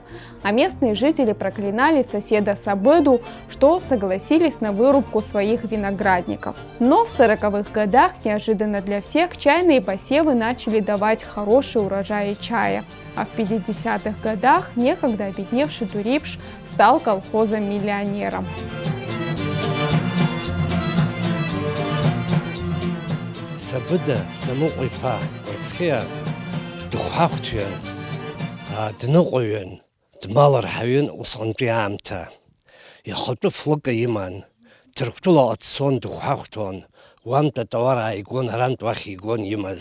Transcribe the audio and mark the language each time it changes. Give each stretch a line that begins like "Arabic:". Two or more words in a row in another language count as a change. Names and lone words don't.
Russian: А местные жители проклинали соседа Сабыду, что согласились на вырубку своих виноградников. Но в 40-х годах, неожиданно для всех, чайные посевы начали давать хорошие урожаи чая. А в 50-х годах некогда обедневший Дурипш стал колхозом-миллионером.
Abkhazian: Сабыда самуҟәиԥа Кәарцхелиа дыхәҳахәҭҩын, дныҟәаҩын, дмалрҳаҩын усҟантәи аамҭа. Ихатәы флыка иман, Ҭырқәтәылаҟа дцон, дыхәҳахәҭуан, уамтәи атауар ааигон, арантә уахь игон имаз.